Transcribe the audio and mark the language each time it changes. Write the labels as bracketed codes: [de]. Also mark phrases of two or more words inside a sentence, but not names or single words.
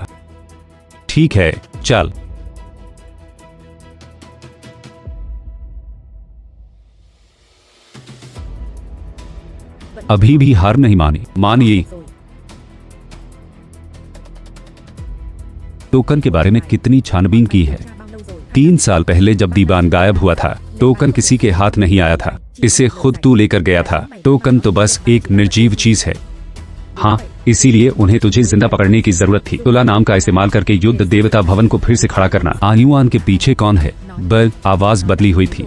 [hi] ठीक है, चल। अभी भी हार नहीं मानी। मानिए। [vi] Rồi. [hi] टोकन के बारे में कितनी छानबीन की है। [vi] Tra bao lâu rồi? [hi] 3 साल पहले जब दीवान गायब हुआ था, टोकन किसी के हाथ नहीं आया था। इसे खुद तू लेकर गया था। टोकन तो बस एक निर्जीव चीज है। हाँ, इसीलिए उन्हें तुझे जिंदा पकड़ने की जरूरत थी। तुला नाम का इस्तेमाल करके युद्ध देवता भवन को फिर से खड़ा करना। आयुआन के पीछे कौन है? बल आवाज बदली हुई थी।